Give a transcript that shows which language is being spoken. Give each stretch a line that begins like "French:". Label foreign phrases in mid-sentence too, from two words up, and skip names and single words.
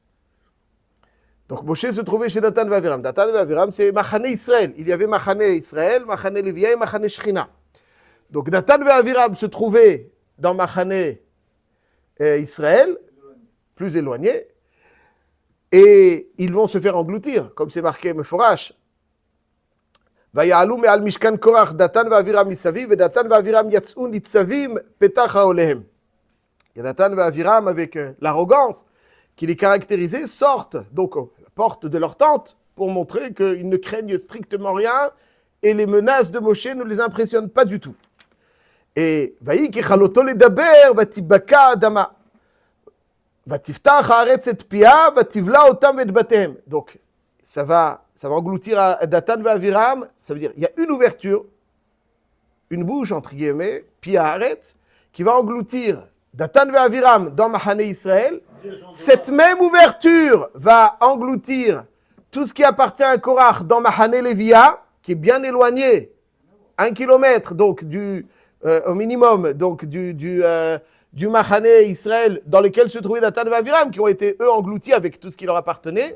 French: Donc Moshe se trouvait chez Datan et Aviram. Datan et Aviram, c'est Machane Israël. Il y avait Machane Israël, Machane Lévia et Machane Shechina. Donc Datan et Aviram se trouvaient dans Machane Israël, plus éloigné, et ils vont se faire engloutir, comme c'est marqué Meforash.
Hebrew: ויעלו מעל משכן קורח דתן ואבירם מסביב, ודתן ואבירם יצאו ניצבים פתח האוהליהם.
French: Et Datan et Aviram, avec l'arrogance qui les caractérisait, sortent donc à la porte de leur tente pour montrer qu'ils ne craignent strictement rien et les menaces de Moshe ne les impressionnent pas du tout.
Hebrew: Et ויהי ככלותו לדבר ותיבקע האדמה ותפתח הארץ את פיה ותבלע אותם ואת בתיהם.
French: Donc ça va engloutir à Datan et Aviram, ça veut dire il y a une ouverture, une bouche entre guillemets,
Hebrew: פי הארץ,
French: qui va engloutir Datan et Aviram dans Machane Israël. Cette même ouverture va engloutir tout ce qui appartient à Korach dans Machane Lévia, qui est bien éloigné, 1 kilomètre donc au minimum donc du Machane Israël dans lequel se trouvaient Datan et Aviram, qui ont été eux engloutis avec tout ce qui leur appartenait.